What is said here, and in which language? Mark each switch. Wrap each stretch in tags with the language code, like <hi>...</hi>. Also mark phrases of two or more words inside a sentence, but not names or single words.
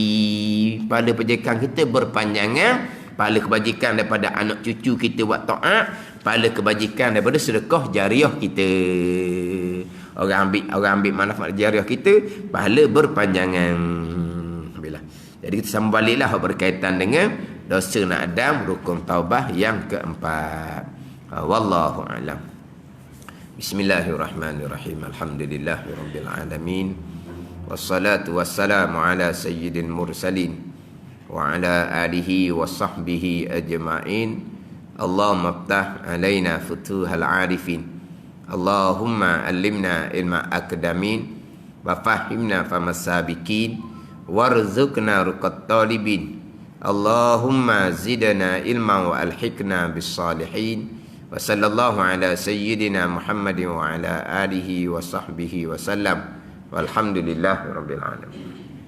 <ms>Pahala kebajikan kita berpanjangan. Pahala kebajikan daripada anak cucu kita buat taat, pahala kebajikan daripada sedekah jariah kita. Orang ambil manfaat jariah kita, pahala berpanjangan. Alhamdulillah. Jadi kita sambung baliklah berkaitan dengan dosa anak Adam, rukun taubah yang keempat.</ms> <ar>والله أعلم. بسم الله الرحمن الرحيم. الحمد لله رب العالمين. والصلاة والسلام على سيد المرسلين وعلى آله وصحبه أجمعين. اللهم افتح علينا فتوح العارفين. اللهم علمنا علما أقدمين وفهمنا فما سابقين وارزقنا رقة طالبين. اللهم زدنا علما وألحقنا بالصالحين. وصلى الله على سيدنا محمد وعلى آله وصحبه وسلم. والحمد لله رب العالمين.</ar>